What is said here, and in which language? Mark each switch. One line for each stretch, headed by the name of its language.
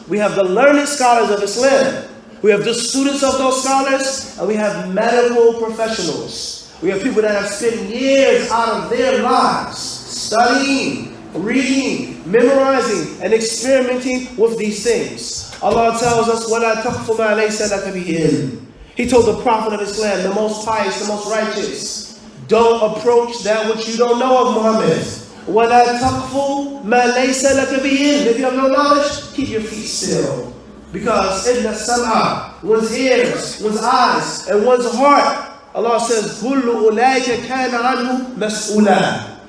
English: We have the learned scholars of Islam. We have the students of those scholars, and we have medical professionals. We have people that have spent years out of their lives studying, reading, memorizing, and experimenting with these things. Allah tells us,
Arabic: وَلَا تَقْفُ مَا لَيْسَ لَكَ بِهِ عِلْمٌ.
English: He told the Prophet of Islam, the most pious, the most righteous, don't approach that which you don't know of, Muhammad.
Arabic: وَلَا تَقْفُ مَا لَيْسَ لَكَ بِهِ عِلْمٌ.
English: If you have no knowledge, keep your feet still. Because in the sam'a, one's ears, one's eyes, and one's heart, Allah says,
Arabic: كُلُّ أُولَٰئِكَ كَانَ عَنْهُ مَسْئُولًا.